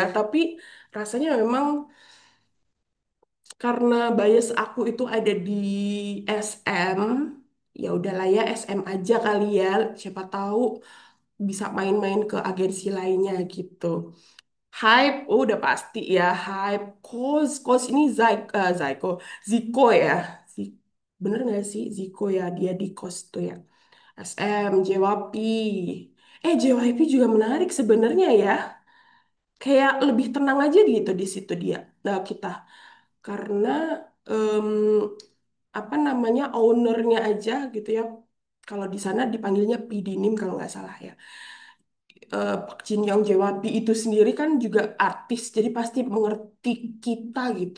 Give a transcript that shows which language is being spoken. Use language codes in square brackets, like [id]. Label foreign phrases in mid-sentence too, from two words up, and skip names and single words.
[id] Tapi rasanya memang karena bias aku itu ada di SM, ya udahlah ya SM aja kali ya. Siapa tahu bisa main-main ke agensi lainnya gitu. Hype, oh udah pasti ya hype. Kos ini Zaiko, Ziko ya. Zi- Bener nggak sih Ziko ya dia di kos tuh ya. SM, JYP. JYP juga menarik sebenarnya ya. Kayak lebih tenang aja gitu di situ dia. Nah kita karena em, apa namanya ownernya aja gitu ya. Kalau di sana dipanggilnya P Dinim kalau nggak salah ya. Pak Jin Young JYP itu sendiri kan juga artis, jadi pasti mengerti kita gitu.